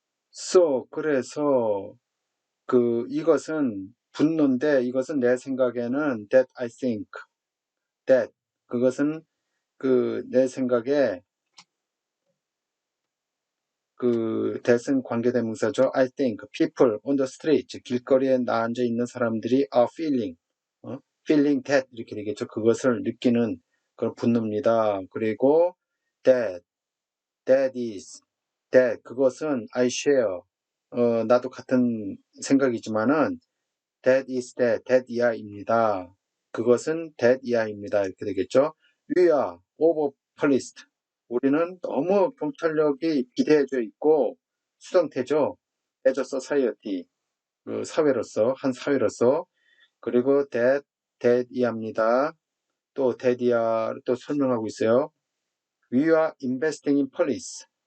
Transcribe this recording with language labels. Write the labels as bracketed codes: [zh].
[en] So [ko] 그래서 이것은 분노인데 이것은 내 생각에는 [en] that I think [ko] 그것은 내 생각에 that은 관계대명사죠. [en] I think people on the street [ko] 길거리에 앉아 있는 사람들이 [en] are feeling feeling that [ko] 이렇게 되겠죠. 그것을 느끼는 그런 분노입니다. 그리고 [en] that is that [ko] 그것은 [en] I share [ko] 나도 같은 생각이지만은 that is that 이하입니다. 그것은 [en] that [ko] 이하입니다. 이렇게 되겠죠. [en] We are overpoliced. [ko] 우리는 너무 경찰력이 비대해져 있고 수동태죠. [en] as a society. [ko] 그 사회로서 한 사회로서 그리고 that 이하입니다. 또 that 이하를 또 설명하고 있어요. [en] We are investing in police.